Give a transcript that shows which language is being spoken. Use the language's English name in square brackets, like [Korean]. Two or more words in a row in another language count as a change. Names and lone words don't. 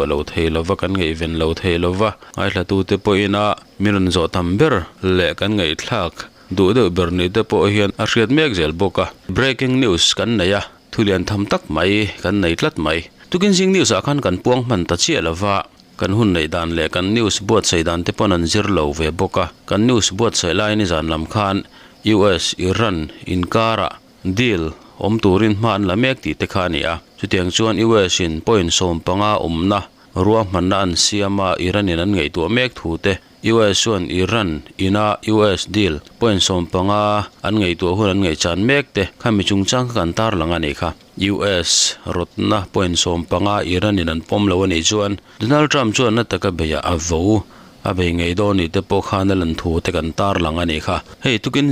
[Mizo] lo theilova kan ngai ven lo theilova ngai thlatu te poina miron zo tam ber le kan ngai thlak du de berni te po hian a hriat mek zel boka [English] breaking news [Mizo] kan naya thulian tham tak mai kan nei tlat mai tukin sing news a khan kan puang man ta chi alawa kan hun nei dan le kan news buat sei dan te pon an zir lo ve boka kan news buat sei lai ni zan lam khan US Iran inkara deal om turin man la mek ti te khania chutiang chuan US in point som panga umna ruwa man an siama Iran in an ngei tu mek thu te US one Iran ina US deal point som panga an ngei tu hun an ngei chan mek te khami chung chang kan tar langa ni kha US rotna point som panga Iran in an pom lo ni chuan Donald Trump chuan na taka beya avo abe ngei do ni te po khana lan thu te kan tar langa ni kha hei tukin